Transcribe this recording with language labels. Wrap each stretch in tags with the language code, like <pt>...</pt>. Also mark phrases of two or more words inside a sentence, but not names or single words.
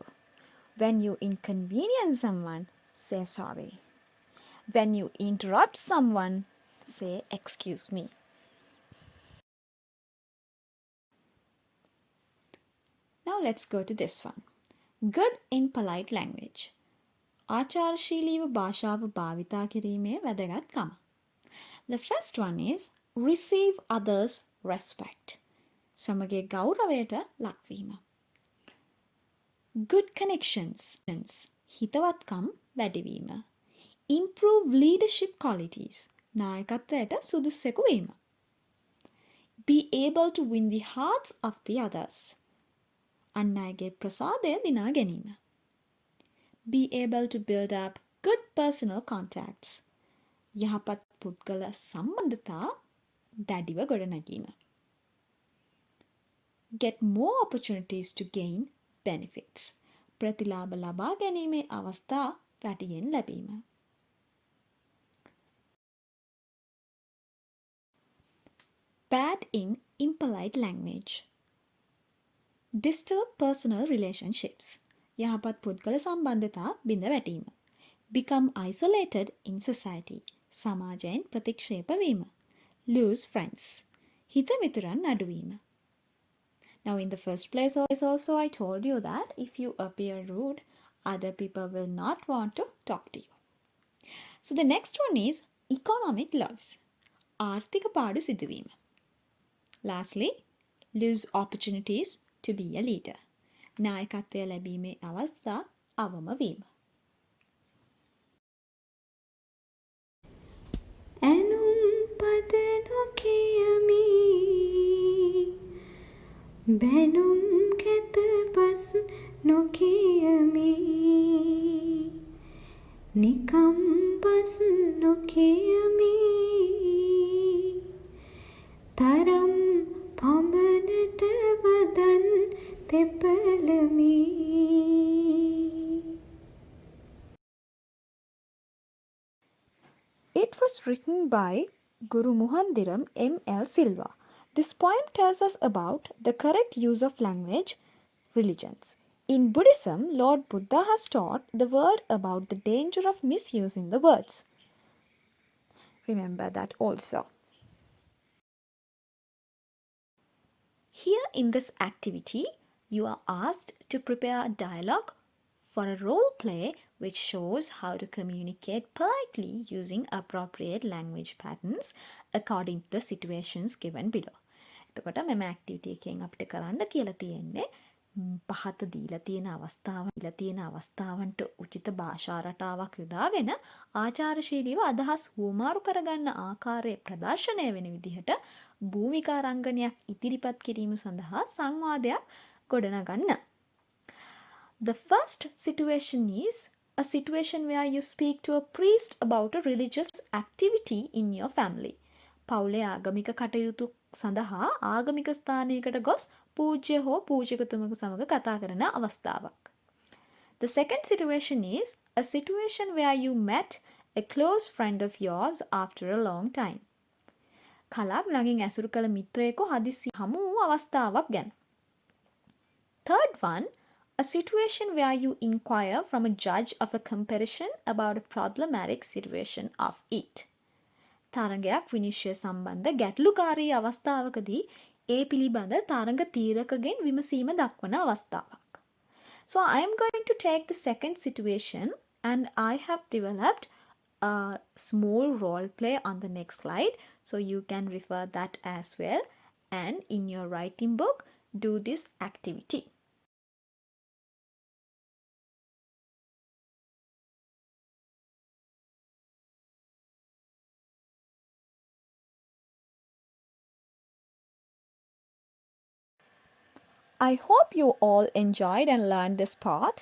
<en>When you inconvenience someone, say sorry. When you interrupt someone, say excuse me. Now let's go to this one. Good in polite language.</en> <si>ආචාරශීලීව භාෂාව භාවිතා කිරීමේ වැදගත්කම.</si> <en>The first one is receive others' respect.</en> <si>සමගයේ ගෞරවයට ලක්වීම.</si> <en>Good connections.</en> <si>හිතවත්කම් වැඩිවීම.</si> <en>Improve leadership qualities.</en> <si>නායකත්වයට සුදුස්සෙකු වීම.</si> <en>Be able to win the hearts of the others.</en> <si>අන් අයගේ ප්‍රසාදය දිනා ගැනීම.</si> <en>Be able to build up good personal contacts.</en> <si>යහපත් පුද්ගල සම්බන්ධතා දැඩිව ගොඩනැගීම.</si> <en>Get more opportunities to gain benefits.</en> <si>ප්‍රතිලාභ ලබා ගැනීමේ අවස්ථා වැඩියෙන් ලැබීම.</si> <en>Bad in impolite language. Disturb personal relationships.</en> <si>යහපත් පුද්ගල සම්බන්ධතා බිඳ වැටීම.</si> <en>Become isolated in society.</en> <si>සමාජයෙන් ප්‍රතික්ෂේප වීම.</si> <en>Lose friends.</en> <si>හිත මිතුරන් අඩුවීම.</si> <en>Now in the first place also I told you that if you appear rude, other people will not want to talk to you. So the next one is economic loss.</en> <si>ආර්ථික පාඩු සිදුවීම.</si> <en>Lastly, lose opportunities to be a leader.</en> <si>නායකත්වය ලැබීමේ අවස්ථා අවම වීම. ඇනුම් පද නොකියමි බැනුම් කැත පස් නොකියමි නිකම් පස් නොකියමි තරම් පමණට වදන් තෙපලමි.</si> <en>It was written by Guru Muhandiram M.L. Silva. This poem tells us about the correct use of language religions. In Buddhism, Lord Buddha has taught the world about the danger of misusing the words. Remember that also. Here in this activity, you are asked to prepare a dialogue for a role play which shows how to communicate politely using appropriate language patterns according to the situations given below.</en> <si>එතකොට මෙම ඇක්ටිවිටි එකෙන් අපිට කරන්න කියලා තියෙන්නේ පහත දීලා තියෙන අවස්ථාවන්ට උචිත භාෂා රටාවක් යොදාගෙන ආචාරශීලීව අදහස් හුවමාරු කරගන්න ආකාරයේ ප්‍රදර්ශනය වෙන විදිහට භූමිකා රංගනයක් ඉදිරිපත් කිරීම සඳහා සංවාදයක් ගොඩනගන්න.</si> <en>The first situation is a situation where you speak to a priest about a religious activity in your family.</en> <si>පවුලේ ආගමික කටයුතු සඳහා ආගමික ස්ථානයකට ගොස් පූජ්‍ය හෝ පූජකතුමෙකු සමග කතා කරන අවස්ථාවක්.</si> <en>The second situation is a situation where you met a close friend of yours after a long time.</en> <si>කලක් ළඟින් ඇසුරු කළ මිත්‍රයෙකු හදිසි හමු වූ අවස්ථාවක් ගැන.</si> <en>Third one, a situation where you inquire from a judge of a comparison about a problematic situation of it.</en> <si>තරඟයක් විනිශ්චය සම්බන්ධ ගැටලුකාරී අවස්ථාවකදී ඒ පිළිබඳ තරඟ තීරකගෙන් විමසීම දක්වන අවස්ථාවක්.</si> <en>So I am going to take the second situation and I have developed a small role play on the next slide, so you can refer that as well. And in your writing book, do this activity. I hope you all enjoyed and learned this part.</en>